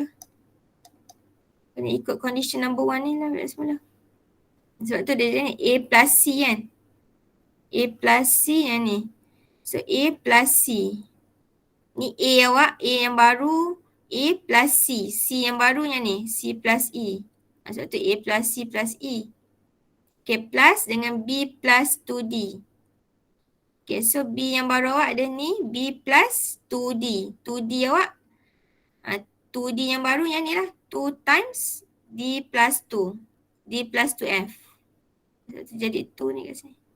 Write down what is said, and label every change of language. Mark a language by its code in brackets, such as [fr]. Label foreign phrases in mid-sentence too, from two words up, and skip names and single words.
[ms] Kena ikut [en] condition number [ms] 1 ni lah balik semula. Sebab tu dia jadi A plus C kan. A plus C yang ni. So A plus C. Ni A awak, A yang baru, A plus C. C yang baru yang ni, C plus E. Sebab tu A plus C plus E. Okay, plus dengan B plus 2D. Okay, so B yang baru awak ada ni, B plus 2D. 2D awak, 2D yang baru yang ni lah. [en] 2 times D plus 2. D plus 2F. [ms] So, jadi 2 ni kat sini.